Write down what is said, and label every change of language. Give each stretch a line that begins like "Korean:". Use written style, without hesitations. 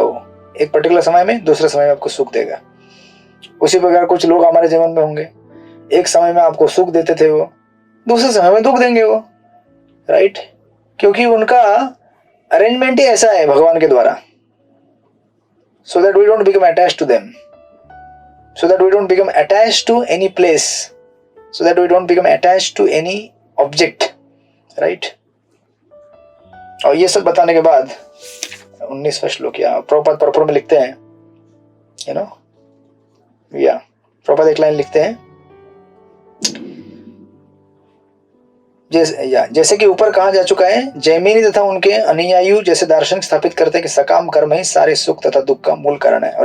Hindi: वो एक पर्टिकुलर समय में, दूसरे समय में आपको सुख देगा। उसी प्रकार कुछ लोग हमारे जीवन में होंगे, एक समय में आपको सुख देते थे, वो दूसरे समय में दुख देंगे वो, राइट, क्योंकि उनका अरेंजमेंट ही ऐसा है भगवान के द्वारा।
English: So that we don't become attached to them, so that we don't become attached to any place, so that we don't become attached to any object, right?
Hindi: और ये सब बताने के बाद 19वां श्लोक या प्रभुपाद पर्पण में लिखते हैं,
English: you know,
Hindi: या प्रभुपाद एक लाइन लिखते हैं, जैसे कि ऊपर कहा जा चुका है, जैमिनी तथा उनके अनुयायी जैसे दार्शनिक स्थापित करते हैं कि सकाम कर्म ही सारे सुख तथा दुख का मूल कारण है।